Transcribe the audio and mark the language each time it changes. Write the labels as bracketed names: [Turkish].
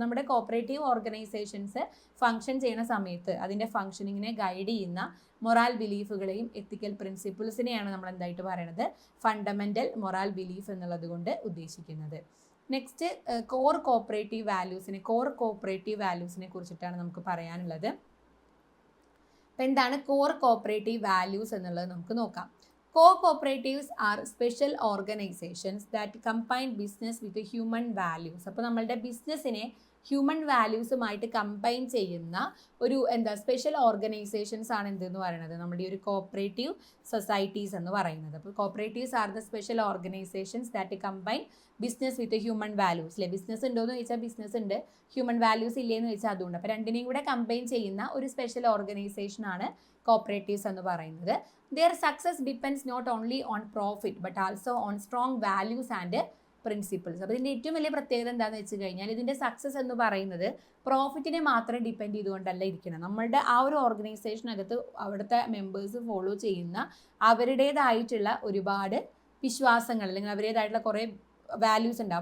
[Malayalam] അപ്പോൾ നമ്മുടെ cooperative organisations function ചെയ്യുന്ന സമയത്ത് അതിൻ്റെ ഫങ്ഷനിങ്ങിനെ ഗൈഡ് ചെയ്യുന്ന മൊറാൽ ബിലീഫുകളെയും എത്തിക്കൽ പ്രിൻസിപ്പിൾസിനെയാണ് നമ്മൾ എന്തായിട്ട് പറയുന്നത്, ഫണ്ടമെൻ്റൽ മൊറാൽ ബിലീഫ് എന്നുള്ളത് കൊണ്ട് ഉദ്ദേശിക്കുന്നത്. നെക്സ്റ്റ് കോർ കോപ്പറേറ്റീവ് വാല്യൂസിനെ കുറിച്ചിട്ടാണ് നമുക്ക് പറയാനുള്ളത്. അപ്പോൾ എന്താണ് കോർ കോപ്പറേറ്റീവ് വാല്യൂസ് എന്നുള്ളത് നമുക്ക് നോക്കാം. [English] Co-cooperatives are special organizations that combine business with human values. [Malayalam] അപ്പോൾ നമ്മളുടെ ബിസിനസ്സിനെ ഹ്യൂമൻ വാല്യൂസുമായിട്ട് കമ്പൈൻ ചെയ്യുന്ന ഒരു സ്പെഷ്യൽ ഓർഗനൈസേഷൻസ് ആണ് എന്തെന്ന് പറയുന്നത്, നമ്മുടെ ഈ ഒരു കോപ്പറേറ്റീവ് സൊസൈറ്റീസ് എന്ന് പറയുന്നത്. [English] അപ്പോൾ cooperatives are the special organisations that combine business with human values. [Malayalam] അല്ലെ, ബിസിനസ് ഉണ്ടോ എന്ന് ചോദിച്ചാൽ ബിസിനസ് ഉണ്ട്, ഹ്യൂമൻ വാല്യൂസ് ഇല്ലേന്ന് ചോദിച്ചാൽ അതുകൊണ്ട്. അപ്പോൾ രണ്ടിനെയും കൂടെ കമ്പൈൻ ചെയ്യുന്ന ഒരു സ്പെഷ്യൽ ഓർഗനൈസേഷനാണ് കോപ്പറേറ്റീവ്സ് എന്ന് പറയുന്നത്. [English] Their success depends not only on profit but also on strong values and principles. [Malayalam] അപ്പോൾ ഇതിൻ്റെ ഏറ്റവും വലിയ പ്രത്യേകത എന്താണെന്ന് വെച്ച് കഴിഞ്ഞാൽ ഇതിൻ്റെ സക്സസ് എന്ന് പറയുന്നത് പ്രോഫിറ്റിനെ മാത്രം ഡിപ്പെൻഡ് ചെയ്തുകൊണ്ടല്ല ഇരിക്കണം. നമ്മളുടെ ആ ഒരു ഓർഗനൈസേഷനകത്ത് അവിടുത്തെ മെമ്പേഴ്സ് ഫോളോ ചെയ്യുന്ന അവരുടേതായിട്ടുള്ള ഒരുപാട് വിശ്വാസങ്ങൾ അല്ലെങ്കിൽ അവരുടേതായിട്ടുള്ള കുറേ വാല്യൂസ് ഉണ്ടാവും.